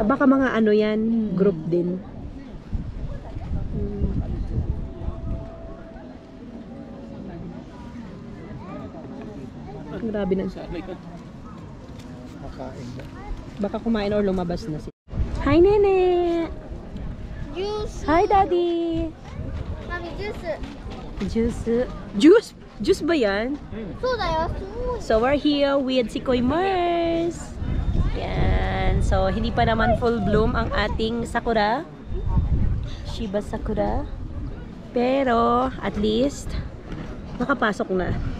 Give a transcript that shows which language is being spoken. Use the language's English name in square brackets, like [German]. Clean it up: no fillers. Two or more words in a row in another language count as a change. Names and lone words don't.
[Filipino] Baka mga ano yan, group din. Grabe na. Sana yun. Makain na. Baka kumain or lumabas na si. Hi, Nene! [Japanese] ジュース [Filipino] Hi, Daddy! [Japanese] マミジュース [Filipino] Juice. Juice? Juice ba yan? [Japanese] そうだよすごい [English] So, we're here with si Koy Mars. Yan. [Filipino] So, hindi pa naman [English] full bloom [Filipino] ang ating sakura. Shiba Sakura. Pero, at least, nakapasok na.